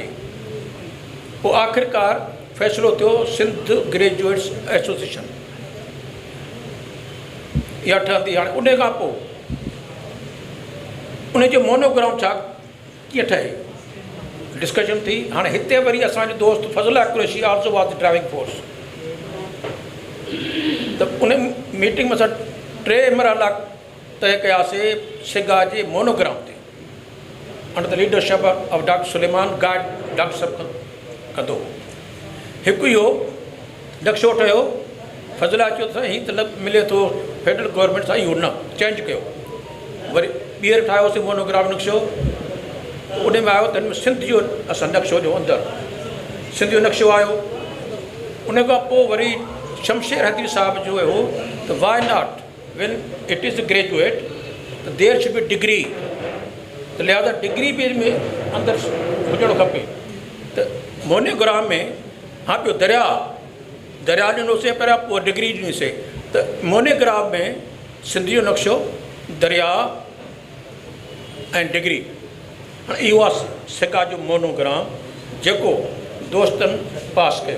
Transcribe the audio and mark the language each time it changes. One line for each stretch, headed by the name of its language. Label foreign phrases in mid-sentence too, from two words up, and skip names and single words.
Sindhi: पोइ आख़िरकार फ़ैसिलो थियो सिंध ग्रेजुएट्स एसोसिएशन इहा ठहंदी। हाणे उन खां पोइ उनजो मोनोग्राम छा कीअं ठहे, डिस्कशन थी। हाणे हिते वरी असांजो दोस्त फज़ला कुरैशी
English: also was driving force.
Sindhi: त उन मीटिंग में असां 3 मरहला तय कयासीं सिगा जे मोनोग्राम ते,
English: under the leadership of Doctor Suleman guide
Sindhi: डॉक्टर साहब कंदो। हिकु इहो नक्शो ठहियो। फज़ला चयो त हीअ त मिले थो
English: federal government
Sindhi: सां, इहो न चेंज कयो। वरी ॿीहर ठाहियोसीं मोनोग्राम नक्शो। उन में आयो त सिंध जो असां नक्शो जो अंदरि सिंध जो नक्शो आयो। उन खां पोइ वरी शमशेर हैदरी साहब जो हो त
English: why not when it is graduate
Sindhi: त
English: there should be degree,
Sindhi: त लिहाज़ा डिग्री बि में अंदरि हुजणु खपे। त मोनोग्राम में हाँ पियो दरिया ॾिनोसीं पहिरियां, पोइ डिग्री ॾिनीसीं। त मोनोग्राम में सिंध जो नक्शो, दरिया ऐं डिग्री, हाणे इहो आहे सिका जो मोनोग्राम जेको दोस्तनि पास कयो।